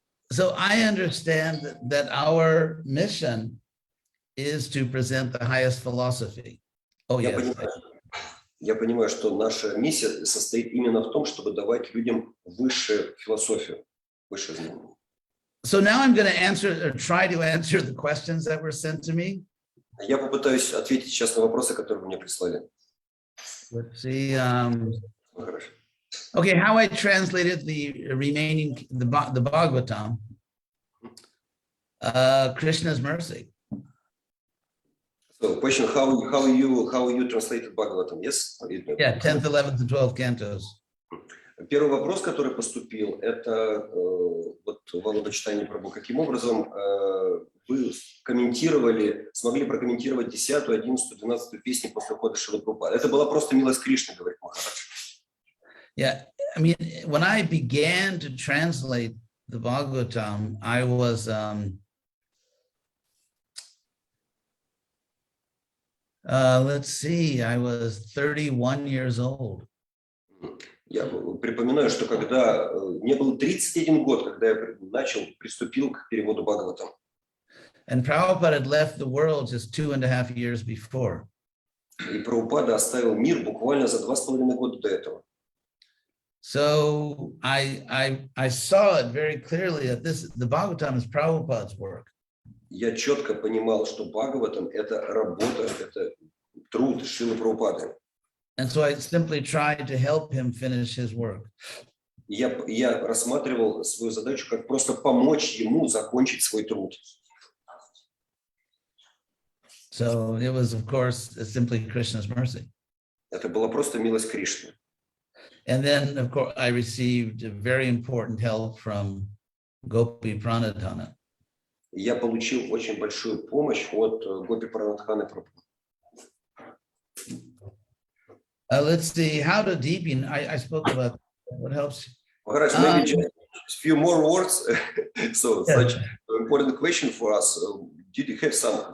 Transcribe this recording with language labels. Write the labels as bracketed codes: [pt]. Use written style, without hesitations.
[en] So I understand that our mission is to present the highest philosophy. Oh, yes. [ru] Я понимаю, что наша миссия состоит именно в том, чтобы давать людям высшую философию, высшее знание. [en] So now I'm going to try to answer the questions that were sent to me. [ru] Я попытаюсь ответить сейчас на вопросы, которые вы мне прислали. [en] Let's see. [ru] Хорошо. [en] Okay, how I translated the remaining, the Bhagavatam, Krishna's mercy. So, question: how you translated Bhagavatam? Yes. Yeah, 10th, 11th, and 12th cantos. [ru] Первый вопрос, который поступил, это вот Волода читание Прабху. Каким образом вы смогли прокомментировать 10, 11, 12 песни после ухода Шрилы Прабхупады? Это была просто милость Кришны, говорит Махарадж. [en] Yeah, I mean, when I began to translate the Bhagavatam, I was let's see, I was 31 years old. [ru] Я припоминаю, что когда мне было 31 год, когда я приступил к переводу Бхагаватам. [en] And Prabhupada had left the world just 2.5 years before. [ru] И Прабхупада оставил мир буквально за 2,5 года до этого. [en] So I saw it very clearly that the Bhagavatam is Prabhupada's work. [ru] Я четко понимал, что Бхагаватам — это работа, это труд Шрилы Прабхупады. [en] And so I simply tried to help him finish his work. [ru] Я рассматривал свою задачу как просто помочь ему закончить свой труд. [en] So it was, of course, simply Krishna's mercy. [ru] Это была просто милость Кришны. [en] And then, of course, I received very important help from Gopi Pranadhana. [ru] Я получил очень большую помощь от Гопи Пранадханы Прабху. [en] Let's see, how to deepen. I spoke about what helps. Maharaj, maybe just a few more words. So, such an important question for us. Did you have some?